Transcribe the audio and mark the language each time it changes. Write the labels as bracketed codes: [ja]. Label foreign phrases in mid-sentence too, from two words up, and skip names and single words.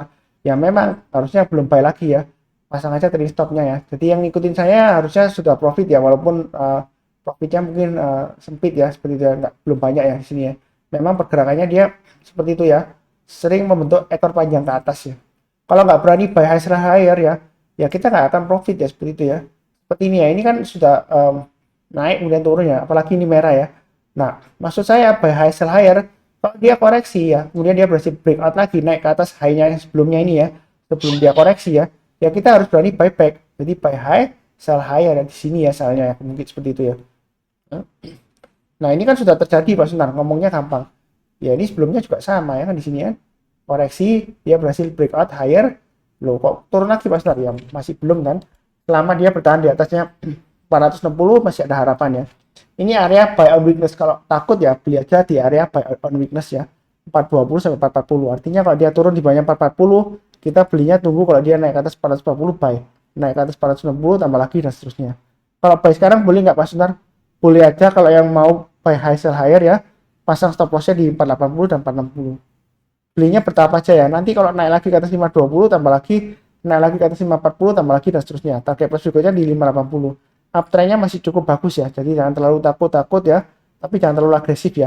[id] Ya memang harusnya belum buy lagi ya, pasang aja [en] trading stopnya [id] ya. Jadi yang ngikutin saya harusnya sudah profit ya, walaupun profitnya mungkin sempit ya, seperti itu ya, belum banyak ya di sini ya. Memang pergerakannya dia seperti itu ya, sering membentuk ekor panjang ke atas ya. Kalau nggak berani [en] buy high sell higher [id] ya, ya kita nggak akan profit ya, seperti itu ya. Seperti ini ya, ini kan sudah naik kemudian turun ya, apalagi ini merah ya. Nah, maksud saya [en] buy high sell higher, [id] kalau dia koreksi ya, kemudian dia berhasil breakout lagi naik ke atas high-nya yang sebelumnya ini ya, sebelum dia koreksi ya, ya kita harus berani [en] buy back. [id] Jadi [en] buy high, sell higher [id] ya, di sini ya salahnya ya, mungkin seperti itu ya. Nah, ini kan sudah terjadi Pak Sunar, ngomongnya gampang. Ya ini sebelumnya juga sama ya kan di sini ya. Koreksi, dia berhasil [en] breakout higher. [id] Loh kok turun lagi Pak Sunar? Ya masih belum kan. Selama dia bertahan di atasnya 460 masih ada harapan ya. Ini area [en] buy on weakness, [id] kalau takut ya beli aja di area [en] buy on weakness [id] ya. 420 sampai 440. Artinya kalau dia turun di bawahnya 440, kita belinya tunggu kalau dia naik ke atas 440 buy. Naik ke atas 460 tambah lagi dan seterusnya. Kalau buy sekarang boleh nggak Pak Sunar? Boleh aja kalau yang mau [en] buy high sell higher [id] ya, pasang [en] stop lossnya [id] di 480 dan 460. Belinya bertahap aja ya. Nanti kalau naik lagi ke atas 520 tambah lagi, naik lagi ke atas 540 tambah lagi dan seterusnya. Target plus berikutnya di 580. Uptrendnya masih cukup bagus ya, jadi jangan terlalu takut ya, tapi jangan terlalu agresif ya.